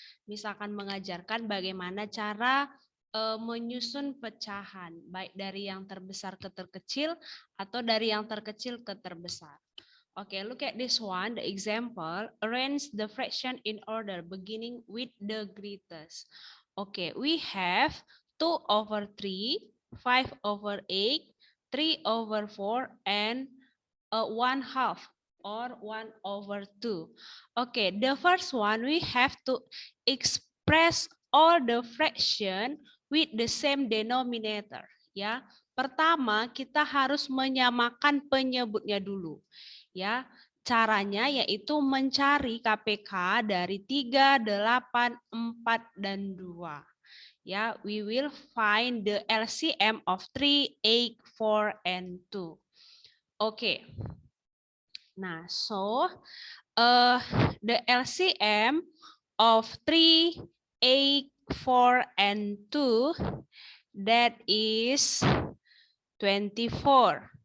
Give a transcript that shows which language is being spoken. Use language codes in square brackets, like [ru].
[id] Miss akan mengajarkan bagaimana cara menyusun pecahan, baik dari yang terbesar ke terkecil atau dari yang terkecil ke terbesar. [en] Okay, look at this one, the example. Arrange the fraction in order, beginning with the greatest. Okay, we have 2/3, 5/8, 3/4, and 1/2 or 1/2. Okay, the first one we have to express all the fraction with the same denominator. [id] Ya, pertama kita harus menyamakan penyebutnya dulu. Ya, caranya yaitu mencari KPK dari 3, 8, 4, dan 2. [en] Ya, we will find the LCM of 3, 8, 4, and 2. Oke. Nah, so the LCM of 3, 8, 4, and 2, that is 24.